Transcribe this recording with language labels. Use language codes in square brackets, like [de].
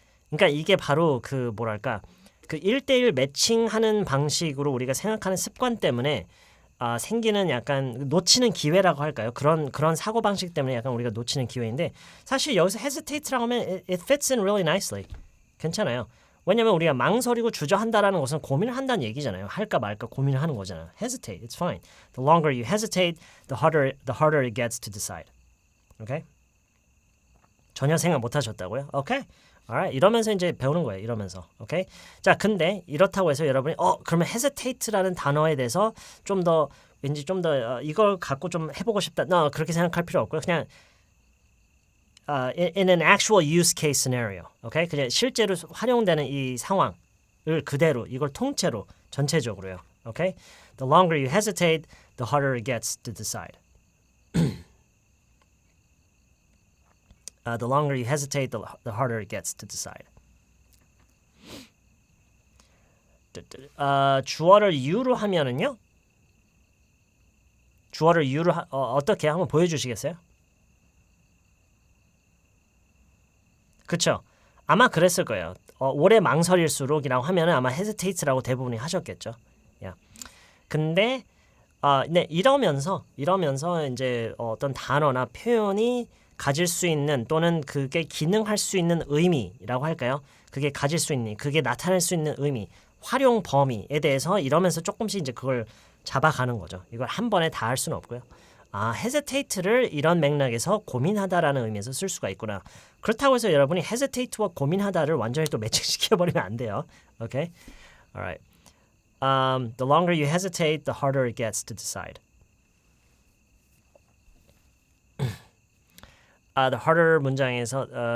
[ko] 그러니까 이게 바로 그 뭐랄까 그 1대1 매칭하는 방식으로 우리가 생각하는 습관 때문에 생기는 약간 놓치는 기회라고 할까요? 그런 사고 방식 때문에 약간 우리가 놓치는 기회인데 사실 여기서 hesitate라고 하면 [en] it fits in really nicely. [ko] 괜찮아요. 왜냐면 우리가 망설이고 주저한다라는 것은 고민을 한다는 얘기잖아요. 할까 말까 고민을 하는 거잖아요. [en] Hesitate, it's fine. The longer you hesitate, the harder it gets to decide. Okay? [ko] 전혀 생각 못 하셨다고요? [en] Okay? Alright. [ko] 이러면서 이제 배우는 거예요. 이러면서. Okay? 자, 근데 이렇다고 해서 여러분이 그러면 hesitate라는 단어에 대해서 좀 더 왠지 좀 더 이걸 갖고 좀 해보고 싶다. 그렇게 생각할 필요 없고요. 그냥 [en] in an actual use case scenario, okay? [ko] 그냥 실제로 활용되는 이 상황을 그대로 이걸 통째로 전체적으로요, okay? [en] The longer you hesitate, the harder it gets to decide. The longer you hesitate, the harder it gets to decide. [ko] 주어를 you로 하면은요, 주어를 you로 어떻게 한번 보여주시겠어요? 그쵸? 아마 그랬을 거예요. 오래 망설일수록이라고 하면은 아마 hesitate라고 대부분이 하셨겠죠. 야. 근데 네, 이러면서 이제 어떤 단어나 표현이 가질 수 있는 또는 그게 기능할 수 있는 의미라고 할까요? 그게 가질 수 있는, 그게 나타낼 수 있는 의미, 활용 범위에 대해서 이러면서 조금씩 이제 그걸 잡아가는 거죠. 이걸 한 번에 다 할 수는 없고요. hesitate를 이런 맥락에서 고민하다라는 의미에서 쓸 수가 있구나. 그렇다고 해서 여러분이 hesitate와 고민하다를 완전히 또 매칭시켜버리면 안 돼요. [en] Okay? Alright. The longer you hesitate, the harder it gets to decide. The harder [ko] 문장에서요.